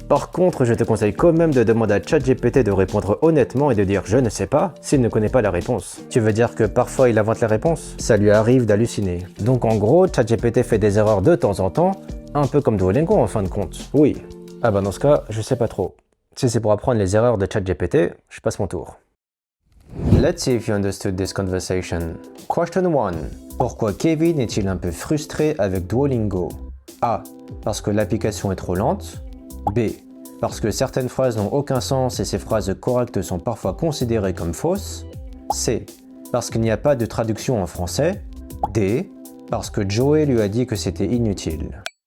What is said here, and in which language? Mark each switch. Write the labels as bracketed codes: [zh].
[fr] Par contre, je te conseille quand même de demander à ChatGPT de répondre honnêtement et de dire « je ne sais pas » s'il ne connaît pas la réponse. Tu veux dire que parfois il invente la réponse? Ça lui arrive d'halluciner. Donc en gros, ChatGPT fait des erreurs de temps en temps, un peu comme Duolingo en fin de compte. Oui. Ah bah dans ce cas, je sais pas trop. Si c'est pour apprendre les erreurs de ChatGPT, je passe mon tour. [en] Let's see if you understood this conversation. Question 1. [fr] Pourquoi Kevin est-il un peu frustré avec Duolingo? A. Parce que l'application est trop lente. B. Parce que certaines phrases n'ont aucun sens et ces phrases correctes sont parfois considérées comme fausses. C. Parce qu'il n'y a pas de traduction en français. D. Parce que Joey lui a dit que c'était inutile.